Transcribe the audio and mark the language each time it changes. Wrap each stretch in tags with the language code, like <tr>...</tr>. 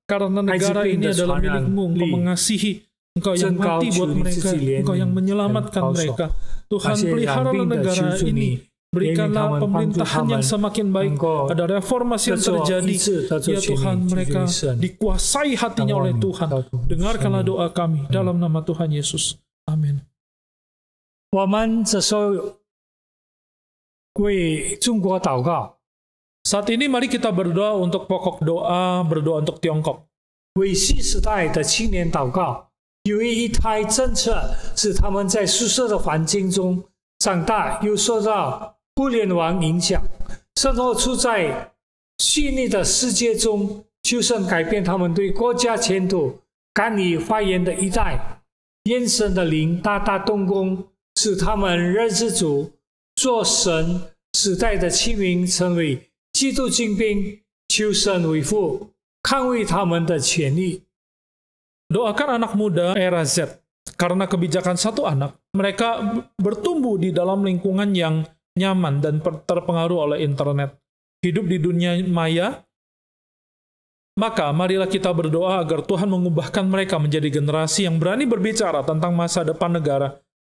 <id>karena negara ini adalah milikmu. Engkau mengasihi, Engkau yang mati buat mereka, Engkau yang menyelamatkan mereka. Tuhan pelihara negara ini Berikanlah pemerintahan yang semakin baik. Ada reformasi yang terjadi. Ya Tuhan, mereka dikuasai hatinya oleh Tuhan. Dengarkanlah doa kami dalam nama Tuhan Yesus. Amin.</id> <zh>我们这时候为中国祷告， Saat ini mari kita berdoa untuk pokok doa, berdoa untuk Tiongkok. 为新时代的青年祷告。由于一胎政策使他们在宿舍的环境中长大，又受到互联网影响，生活处在虚拟的世界中，求神改变他们对国家前途敢于发言的一代。愿神的灵大大动工，使他们认识主，做神时代的器皿，成为基督精兵，求神维护捍卫他们的权利。</zh> <id>Doakan anak muda era Z. Karena kebijakan satu anak, mereka bertumbuh di dalam lingkungan yang nyaman dan terpengaruh oleh internet. Hidup di dunia maya. Maka marilah kita berdoa agar Tuhan mengubahkan mereka menjadi generasi yang berani berbicara tentang masa depan negara.</id>